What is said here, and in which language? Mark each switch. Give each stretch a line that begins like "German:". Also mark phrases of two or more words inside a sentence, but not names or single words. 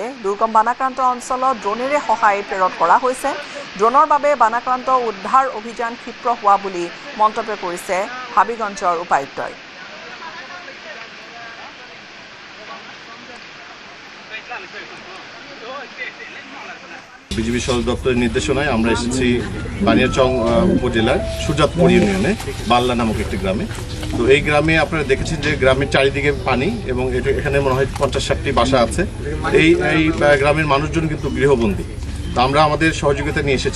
Assamese: দুৰ্গম বানাক্ৰান্ত অঞ্চলত ড্ৰোনেৰে সহায় প্ৰেৰণ কৰা হৈছে। ড্ৰোনৰ বাবে বানাক্ৰান্ত উদ্ধাৰ অভিযান ক্ষীপ্ৰ হোৱা বুলি মন্তব্য কৰিছে হাবিগঞ্জৰ উপায়ুক্তই।
Bangla: বিজেপি সদর দপ্তরের নির্দেশনায় আমরা এসেছি বানিয়াচং উপজেলার সুজাতপুর ইউনিয়নে বাল্লা নামক একটি গ্রামে। তো এই গ্রামে আপনারা দেখেছেন যে গ্রামের চারিদিকে পানি এবং এখানে মনে হয় ৫০-৬০টি বাসা আছে। এই গ্রামের মানুষজন কিন্তু গৃহবন্দী। তো আমরা আমাদের সহযোগিতা নিয়ে এসেছি।